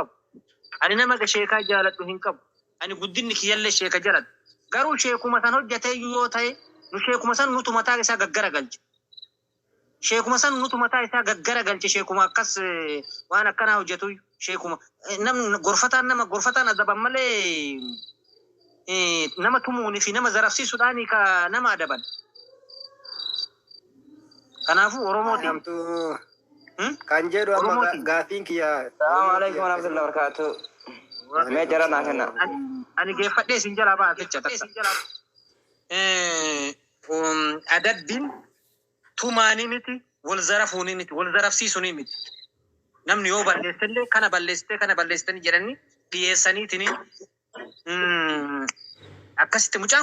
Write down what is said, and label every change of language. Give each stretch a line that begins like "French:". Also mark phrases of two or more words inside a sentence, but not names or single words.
Oromo: qabu ani nama ga sheekaa jaaladhu hin qabu ani guddinni kiyyallee sheeka jaladhu garuu sheekuma san hojjatee yoo ta'e nu sheekuma san nutu mataa isaa gaggara galche sheekuma san nutu mataa isaa gaggara galche sheekuma akkas waan akkana hojjetu sheekuma nam gorfataan adaban malee nama tumuuni fi nama zarafsiisuudhaani ka nama adaban kanaafuu Oromooti kan jedhu amma gaafiin kiyya.
Arabic: السلام عليكم ورحمة الله وبركاته.
Oromo: Me jara na kenna ani geeffadhee sin jala baa fecha takka adabbiin tumaanii miti wal zarafuuni miti wal zarafsiisuuni miti namni yoo balleessellee kana balleessitanii jedhanii dhiyeessaniitini akkasitti mucaan